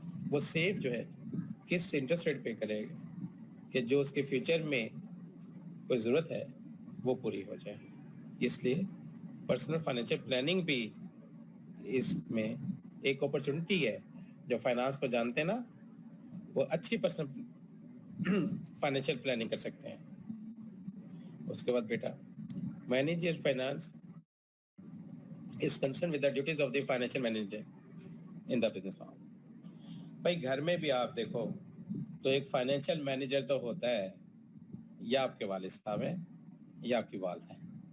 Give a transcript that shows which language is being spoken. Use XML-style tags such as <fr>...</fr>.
<ur>وہ سیو جو ہے کس انٹرسٹ ریٹ پہ کرے گا کہ جو اس کے فیوچر میں کوئی ضرورت ہے وہ پوری ہو جائے. اس لیے پرسنل فائنینشیل پلاننگ بھی اس میں ایک اپرچونٹی ہے. جو فائنانس کو جانتے ہیں نا وہ اچھی پرسنل فائنینشیل پلاننگ کر سکتے ہیں. اس کے بعد بیٹا</ur> <en>Manager finance is concerned with the duties of the financial manager in the business firm.</en> <ur>بھائی گھر میں بھی آپ دیکھو تو ایک فائنینشیل مینیجر تو ہوتا ہے، یا آپ کے والد صاحب ہیں یا آپ کی والدہ ہیں.</ur>